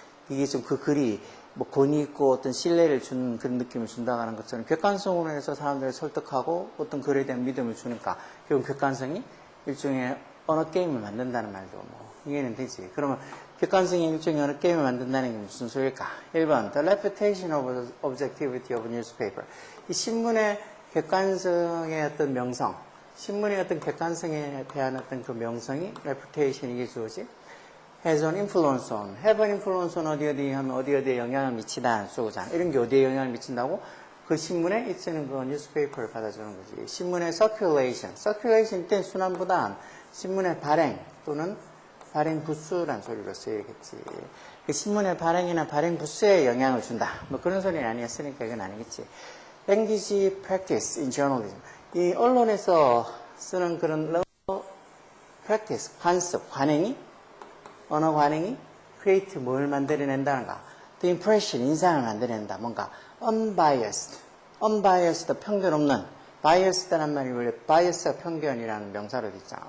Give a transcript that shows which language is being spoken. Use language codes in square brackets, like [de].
[ko] 이게 좀 그 글이 뭐 권위 있고 어떤 신뢰를 주는 그런 느낌을 준다고 하는 것처럼 객관성으로 해서 사람들을 설득하고 어떤 글에 대한 믿음을 주니까 결국 객관성이 일종의 언어 게임을 만든다는 말도 뭐 이해는 되지. 그러면 객관성이 일종의 언어 게임을 만든다는 게 무슨 소리일까? [en] 1번 The reputation of objectivity of newspaper. [ko] 이 신문의 객관성의 어떤 명성, 신문의 어떤 객관성에 대한 어떤 그 명성이 reputation 이게 주어지 [en] has an influence on, have an influence on [ko] 어디 하면 어디에 영향을 미치다는 수거잖아. 이런 게 어디에 영향을 미친다고? 그 신문에 있는 그 newspaper를 받아주는 거지. 신문의 circulation 때는 순환보다 신문의 발행 또는 발행 부수란 소리로 쓰여야겠지. 그 신문의 발행이나 발행 부수에 영향을 준다. 뭐 그런 소리는 아니었으니까 이건 아니겠지. [en] Language practice in journalism. [ko] 이 언론에서 쓰는 그런 practice, 관습, 관행이 언어 관행이 create 뭘 만들어낸다는가? [en] The impression, [ko] 인상을 만들어낸다. 뭔가 unbiased, 편견 없는. biased라는 말이 원래 bias가 편견이라는 명사로 있잖아.